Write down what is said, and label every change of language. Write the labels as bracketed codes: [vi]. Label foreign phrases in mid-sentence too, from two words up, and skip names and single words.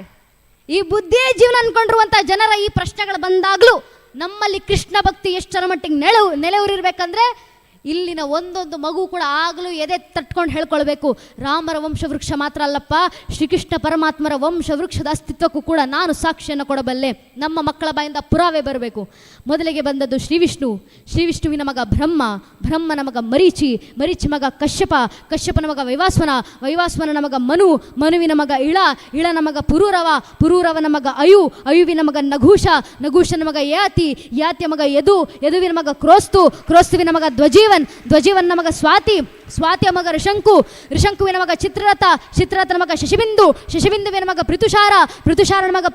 [kn] ಈ ಬುದ್ಧಿಯೇ ಜೀವನ ಅನ್ಕೊಂಡಿರುವಂಥ ಜನರ ಈ ಪ್ರಶ್ನೆಗಳು ಬಂದಾಗಲೂ ನಮ್ಮಲ್ಲಿ ಕೃಷ್ಣ ಭಕ್ತಿ ಎಷ್ಟರ ಮಟ್ಟಿಗೆ ನೆಲೆಯೂರಿರ್ಬೇಕಂದ್ರೆ ಇಲ್ಲಿನ ಒಂದೊಂದು ಮಗು ಕೂಡ ಆಗಲೂ ಎದೆ ತಟ್ಕೊಂಡು ಹೇಳ್ಕೊಳ್ಬೇಕು, ರಾಮರ ವಂಶವೃಕ್ಷ ಮಾತ್ರ ಅಲ್ಲಪ್ಪ, ಶ್ರೀಕೃಷ್ಣ ಪರಮಾತ್ಮರ ವಂಶವೃಕ್ಷದ ಅಸ್ತಿತ್ವಕ್ಕೂ ಕೂಡ ನಾನು ಸಾಕ್ಷಿಯನ್ನು ಕೊಡಬಲ್ಲೆ. ನಮ್ಮ ಮಕ್ಕಳ ಬಾಯಿಂದ ಪುರಾವೆ ಬರಬೇಕು. ಮೊದಲಿಗೆ ಬಂದದ್ದು ಶ್ರೀ ವಿಷ್ಣು, ಶ್ರೀ ವಿಷ್ಣುವಿನ ಮಗ ಬ್ರಹ್ಮ, ಬ್ರಹ್ಮನ ಮಗ ಮರೀಚಿ, ಮರೀಚಿ ಮಗ ಕಶ್ಯಪ, ಕಶ್ಯಪನ ಮಗ ವೈವಾಸ್ವನ, ವೈವಾಸ್ವನನ ಮಗ ಮನು, ಮನುವಿನ ಮಗ ಇಳನ ಮಗ ಪುರೂರವ, ಪುರೂರವನ ಮಗ ಅಯುವಿನ ಮಗ ನಘೂಷ, ನಘೂಷನ ಮಗ ಯಾತಿಯ ಮಗ ಯದುವಿನ ಮಗ ಕ್ರೋಸ್ತು, ಕ್ರೋಸ್ತುವಿನ ಮಗ ಧ್ವಜೀವನ್ ಮಗ ಸ್ವಾತಿಯ ಮಗ ಋಷಂಕುವಿನ ಮಗ ಚಿತ್ರರಥನ ಮಗ ಶಶಿಬಿಂದುವಿನ ಮಗ ಪೃಥುಷಾರನ ಮಗ